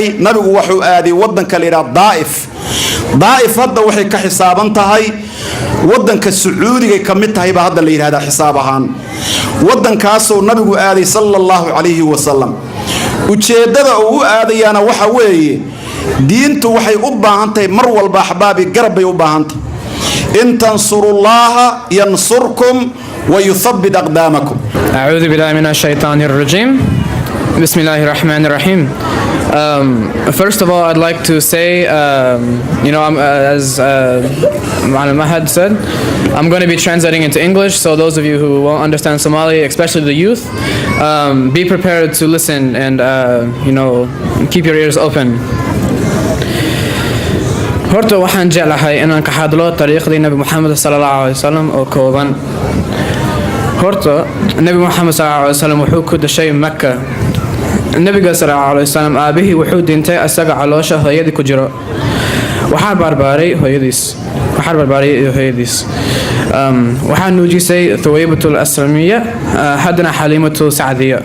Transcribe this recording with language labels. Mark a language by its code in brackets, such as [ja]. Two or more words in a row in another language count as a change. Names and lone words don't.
[so] nabigu wuxuu aaday wadanka leeyahay daa'if hadda waxay ka xisaaban tahay wadanka sacuudiga kamid tahay ba hadda la yiraahdaa xisaab ahaan wadankaas oo nabigu aaday [ar] صلى الله عليه وسلم [so] ujeedada uu aadayana waxa weeye diintu waxay u baahan tahay mar walba ahbaabi garab bay u baahan tahay [ar] إن تنصروا الله ينصركم ويثبت أقدامكم أعوذ بالله من الشيطان الرجيم بسم الله الرحمن الرحيم. [en] First of all, I'd like to say, as Ma'al Mahad said, I'm going to be translating into English, so those of you who won't understand Somali, especially the youth, be prepared to listen and, keep your ears open. [so] Horta waxaan jeclahay inaan ka hadlo taariikhdii Nabi Muhammad [ar] صلى الله عليه وسلم [so] oo kooban. Horta Nabi Muhammad [ar] صلى الله عليه وسلم [so] wuxuu ku dhashay Makka. Nabiga [ar] صلى الله عليه وسلم [so] aabihii wuxuu dhintay asaga caloosha hooyadii ku jiro. Waxaa barbaaray hooyadiis. Waxaa nuujisay Thuwaybatul Aslamiyya, haddana Halimatul Sa'diyya.